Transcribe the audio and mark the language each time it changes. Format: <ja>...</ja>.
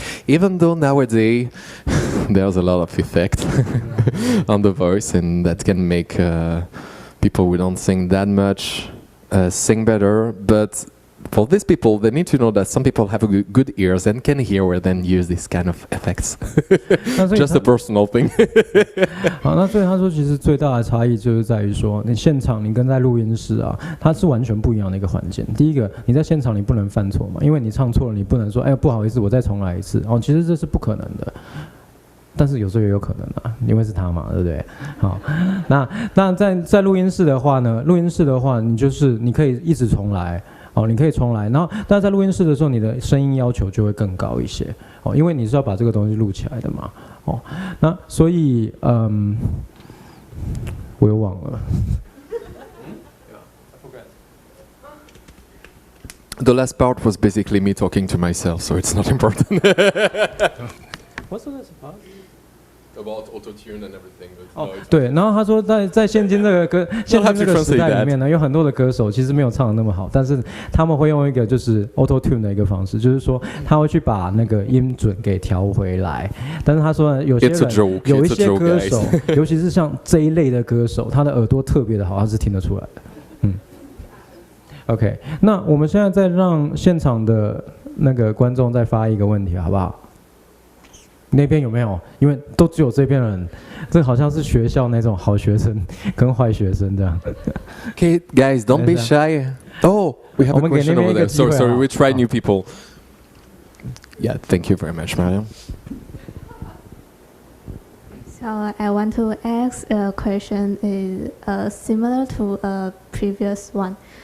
<en>Even though nowadays there's a lot of effect on the voice, and that can make people who don't sing that much sing better. But for these people, they need to know that some people have good ears and can hear and then use this kind of effects. Just a personal thing.</en> <zh>好，那所以他说，其实最大的差异就是在于说，你现场你跟在录音室它是完全不一样的一个环境。第一个，你在现场你不能犯错嘛，因为你唱错了，你不能说，不好意思，我再重来一次。其实这是不可能的。但是有时候也有可能因为是他嘛，对不对？好，那在录音室的话呢，你可以一直重来。你可以重来，然后但是在录音室的时候，你的声音要求就会更高一些，因为你是要把这个东西录起来的嘛，那所以我又忘了。</zh> <en>The last part was basically me talking to myself, so it's not important. What's the last part? About auto-tune and everything.</en> <zh>对，然后他说在现今这个时代里面呢，有很多的歌手其实没有唱的那么好，但是他们会用一个就是 auto-tune 的一个方式，就是说他会去把那个音准给调回来。但是他说有些人有一些歌手，尤其是像这一类的歌手，他的耳朵特别的好，他是听得出来的。 OK， 那我们现在再让现场的那个观众再发一个问题，好不好？那边有没有？因为都只有这边人，这好像是学校那种好学生跟坏学生这样。</zh> <en>Okay, guys, don't be shy. Oh, we have a question over there. Sorry, we try new people. Yeah, thank you very much, Mariam. So I want to ask a question is similar to a previous one.</en>